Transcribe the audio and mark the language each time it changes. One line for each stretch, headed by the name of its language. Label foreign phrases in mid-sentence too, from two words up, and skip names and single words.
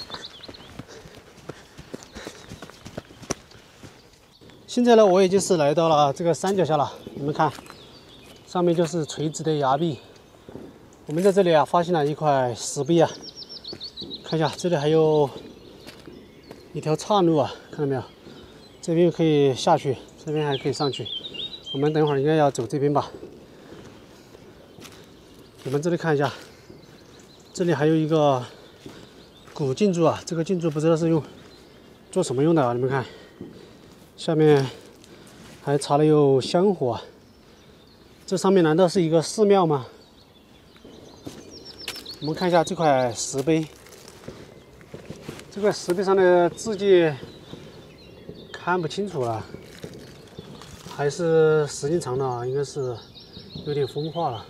Chinese: 现在呢，我已经是来到了这个山脚下了。你们看，上面就是垂直的崖壁。我们在这里啊，发现了一块石碑啊。看一下，这里还有一条岔路啊，看到没有？这邊可以下去，這邊還可以上去。我們等會兒應該要走這邊吧。你們這裡看一下，這裡還有一個古建築啊，這個建築不知道是做什麼用的啊？你們看，下面還插了有香火啊。這上面難道是一個寺廟嗎？我們看一下這塊石碑。這塊石碑上的字跡看不清楚了，還是時間長了，應該是有點風化了。